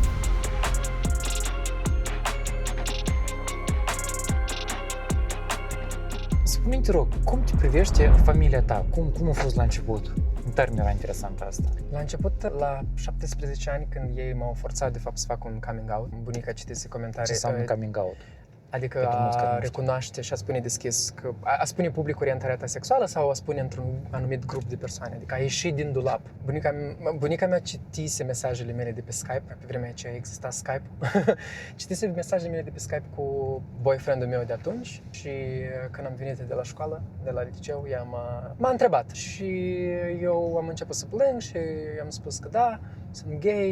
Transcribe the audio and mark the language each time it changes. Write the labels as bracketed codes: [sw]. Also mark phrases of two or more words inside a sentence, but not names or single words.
[ro] Spune-mi, te rog, cum te privește familia ta? Cum a fost la început? În termen era interesant asta. La început, la 17 ani, când ei m-au forțat de fapt să fac un [en] coming out, [ro] bunica citise comentarii. Ce înseamnă [en] coming out? [ro] Adică Pentru mulți care a nu știu. recunoaște și a spune deschis că a spune public orientarea ta sexuală sau a spune într-un anumit grup de persoane, adică a ieșit din dulap. Bunica mea citise mesajele mele de pe Skype, pe vremea aceea exista Skype. Citise mesajele mele de pe Skype cu boyfriendul meu de atunci și când am venit de la școală, de la liceu, ea m-a întrebat și eu am început să plâng și i-am spus că da, sunt gay.